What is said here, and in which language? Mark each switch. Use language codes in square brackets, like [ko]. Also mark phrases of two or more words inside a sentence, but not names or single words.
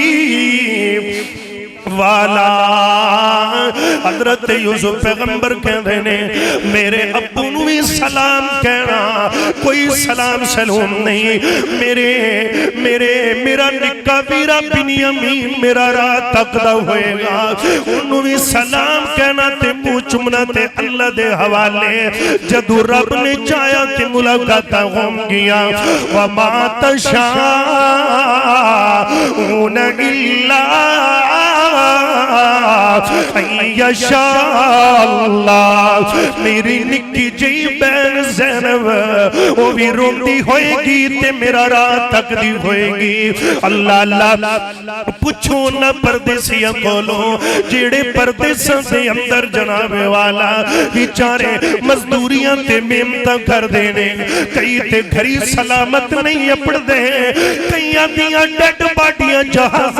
[pa] والا حضرت یوسف پیغمبر کہتے نے میرے ابو نوں بھی سلام کہنا کوئی سلام سلوم نہیں میرا نکا ویرا بنیامین میرا راہ تکدا ہوئے گا انہوں نے بھی سلام کہنا تے منہ چمنا تے اللہ دے حوالے جدوں رب نے چاہیا تے ملاقاتاں ہونگیاں [ar] وما تشاءون إلا [pa] میری نکی جی بہن زینب وہ بھی روندی ہوئے گی تے میرا راہ تکدی ہوئے گی اللہ اللہ پچھو نا پردیسیاں کولوں جیہڑے پردیساں دے اندر جناب والا بیچارے مزدوریاں تے محنتاں کردے نے کئی تے گھری سلامت نہیں اپڑدے کئیاں دیاں [en] dead bodies [pa] جہازاں